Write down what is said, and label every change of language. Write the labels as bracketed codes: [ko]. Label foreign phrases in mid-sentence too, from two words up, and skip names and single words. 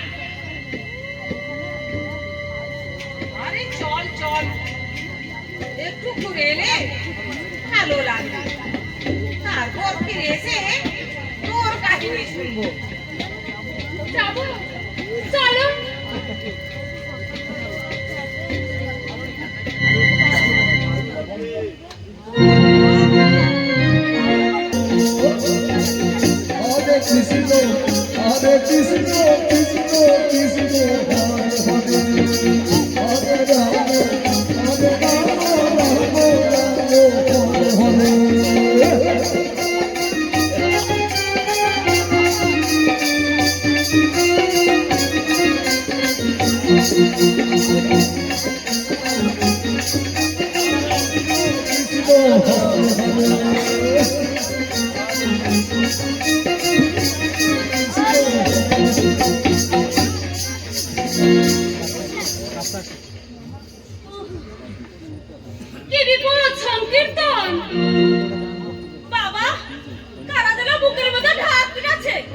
[bn] আরে চল চল, একটু ঘুরে এলে ভালো লাগবে। শুনবো। যাবো, চলো। [sa] हरे कृष्ण हरे कृष्ण कृष्ण कृष्ण हरे हरे हरे राम हरे राम राम राम हरे हरे. कृष्ण हरे हरे. [bn] কি বিপদ সংকীর্তন! বাবা, কারা যেন বুকের মধ্যে ঢাক পিটাচ্ছে।